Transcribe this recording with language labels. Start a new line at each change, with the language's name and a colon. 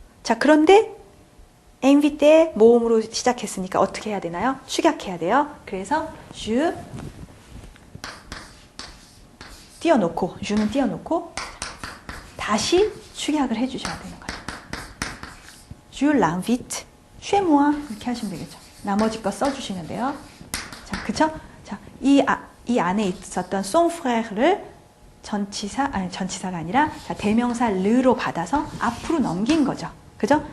Korean: 자, 그런데 invite 모음으로 시작했으니까 어떻게 해야 되나요? 축약해야 돼요. 그래서 주 띄워놓고, 주는 띄워놓고 다시 축약을 해주셔야 되는 거예요.
French: Je l'invite chez moi
Korean: 이렇게 하시면 되겠죠. 나머지 거 써주시면 돼요. 자, 그쵸? 자, 이 안에 있었던
French: son frére
Korean: 를 전치사가 아니라 자, 대명사 르로 받아서 앞으로 넘긴 거죠. 그죠?